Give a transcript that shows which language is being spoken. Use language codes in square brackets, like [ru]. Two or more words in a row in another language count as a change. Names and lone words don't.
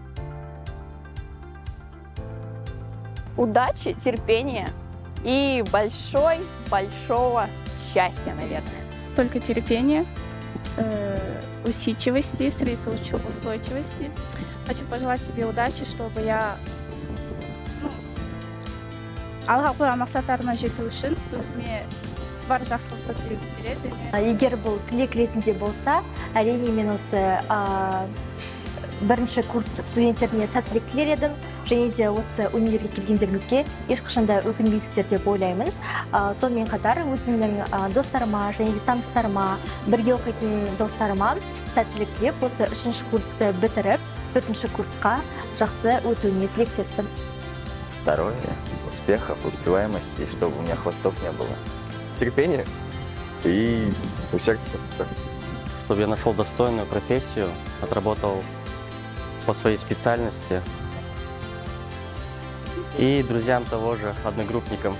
[ru] Удачи, терпения и большого счастья, наверное. Только терпение, усидчивости, стрессоустойчивости. Хочу пожелать себе удачи, чтобы я [kk] алға қойған мақсаттарыма жету үшін өзіме бар жақсылықты тілегім келеді. Егер бұл тілек ретінде болса, әрине мен осы 1-ші курс студенттеріне сәттілік тілер едім. Және де осы универге келгендеріңізге ешқашанда өкінбейсіздер деп ойлаймын. Сонымен қатар өзімнің достарыма және де таныстарыма, бірге оқитын достарыма сәттілік тілеп, осы 3-ші курсты бітіріп, 4-ші курсқа жақсы өтуіне тілектеспін. [ru] Здоровья, успехов, успеваемости, и чтобы у меня хвостов не было. Терпение и усердство. Все. Чтобы я нашел достойную профессию, отработал по своей специальности. И друзьям того же, одногруппникам.